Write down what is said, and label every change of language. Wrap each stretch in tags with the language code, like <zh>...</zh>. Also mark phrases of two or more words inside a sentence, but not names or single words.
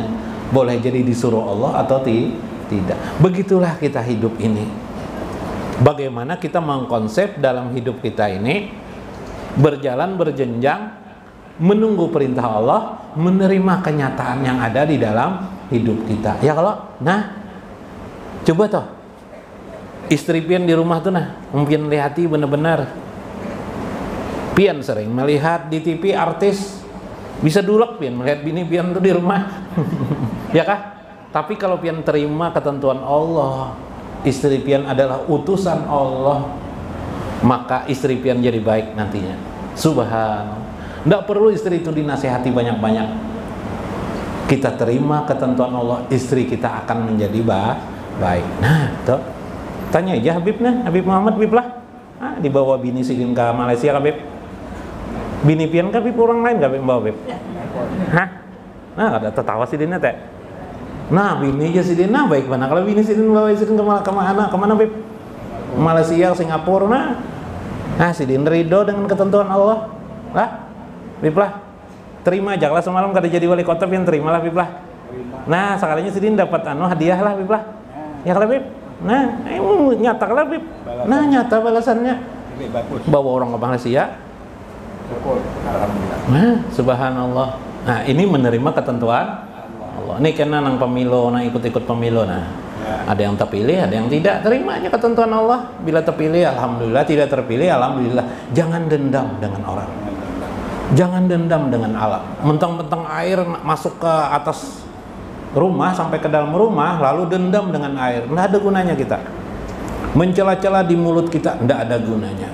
<id>Boleh jadi disuruh Allah atau tidak. Begitulah kita hidup ini. Bagaimana kita mengkonsep dalam hidup kita ini, berjalan berjenjang, menunggu perintah Allah, menerima kenyataan yang ada di dalam hidup kita. Ya kalau, nah, coba toh,</id> <bjn>istri pian di rumah tuh nah, mungkin lihati benar-benar. Pian sering melihat di TV artis, bisa dulek pian melihat bini pian tuh di rumah. Ya kah? Tapi kalau pian terima ketentuan Allah, istri pian adalah utusan Allah, maka istri pian jadi baik nantinya. Subhanallah.</bjn> <id>Tidak perlu istri itu dinasihati banyak-banyak. Kita terima ketentuan Allah, istri kita akan menjadi baik. Nah, tuh. Tanya aja Habib nah, Habib Muhammad Habib lah.</id> <bjn>Dibawa bini sidin ke Malaysia Habib. Bini pian Habib orang lain Habib bawa Habib. Hah? Nah, ada tertawa sidinnya teh. Nah, bini aja sidin nah baik mana kalau bini sidin bawa sidin kemana Habib? Malaysia, Singapura nah. Nah, sidin ridho dengan ketentuan Allah. Lah, Habib lah. Terima aja lah semalam kada jadi wali kota pian terimalah Habib lah. Nah, sekalinya sidin dapat hadiah lah Habib lah. Ya kalau Habib. Nah, nyata lah Bib. Nah, nyata balasannya. Bawa orang ke Malaysia. Nah, subhanallah. Nah, ini menerima ketentuan Allah. Ini kena nang pemilu, nang ikut-ikut pemilu nah.</bjn> <id>Ada yang terpilih, ada yang tidak. Terima aja ketentuan Allah. Bila terpilih, alhamdulillah. Tidak terpilih, alhamdulillah. Jangan dendam dengan orang. Jangan dendam dengan alam. Mentang-mentang air masuk ke atas rumah sampai ke dalam rumah lalu dendam dengan air, tidak ada gunanya kita mencela-cela di mulut kita, tidak ada gunanya.</id>